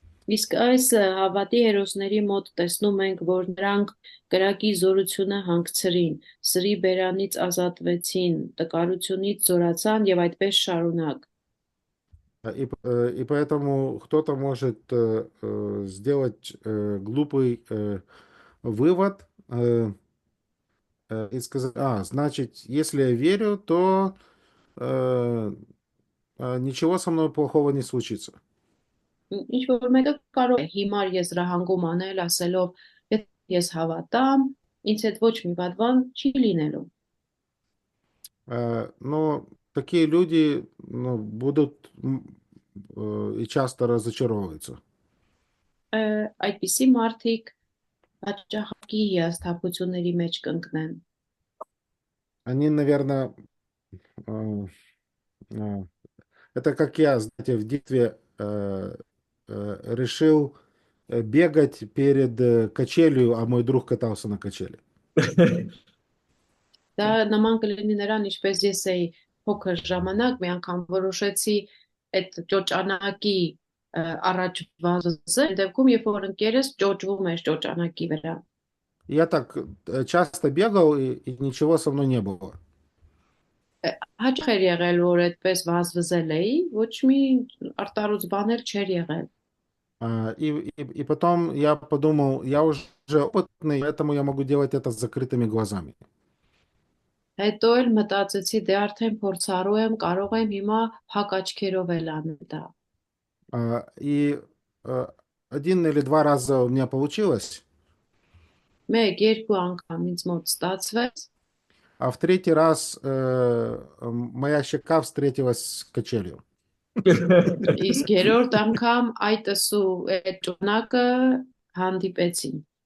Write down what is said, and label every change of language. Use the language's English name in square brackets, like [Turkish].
[Armenian] Իսկ այս հավատի հերոսների մոտ տեսնում ենք, որ նրանք կրակի զորությունը հանգցրին, սրի բերանից ազատվեցին, տկարությունից զորացան եւ այդպես шарунակ։ [Russian] И поэтому кто-то может сделать глупый вывод и сказать, значит, если я верю, то ничего со мной плохого не случится. [Armenian] Ինչ որ մեկը կարող է հիմար եզրահանգում անել, ասելով, եթե ես հավատամ, ինձ հետ ոչ մի վատ բան չի լինելու։ [Russian] Но такие люди будут и часто разочаровываются. [Armenian] Այդպիսի մարդիկ հաճախակի հիասթափությունների մեջ կընկնեն։ [Russian] Они, наверное, э, э, это как я, знаете, в детстве решил бегать перед качелью, а мой друг катался на качели. [Armenian] Դա նման կլինի նրան, ինչպես ես էի փոքր ժամանակ, մի անգամ որոշեցի այդ ճոճանակի առաջ վազել, դեպքում երբ որ ընկերս ճոճվում էր ճոճանակի վրա։ [Russian] Я так часто бегал, и ничего со мной не было. [Armenian] Հաճախ էր եղել, որ այդպես վազվզել էի, ոչ մի արտարուց բաներ չէր եղել։ [Russian] И потом я подумал, я уже опытный, поэтому я могу делать это с закрытыми глазами. [Armenian] Հետո էլ մտածեցի, դե արդեն փորձառու եմ, կարող եմ հիմա փակ աչքերով էլ անել դա։ [Russian] И один или два раза у меня получилось, [Armenian] Մեկ, երկու անգամ ինձ մոտ ստացվեց, [Russian] а в третий раз моя щека встретилась с качелью. [Armenian] իսկ երրորդ անգամ այտս ու այդ ճոնակը հանդիպեցին։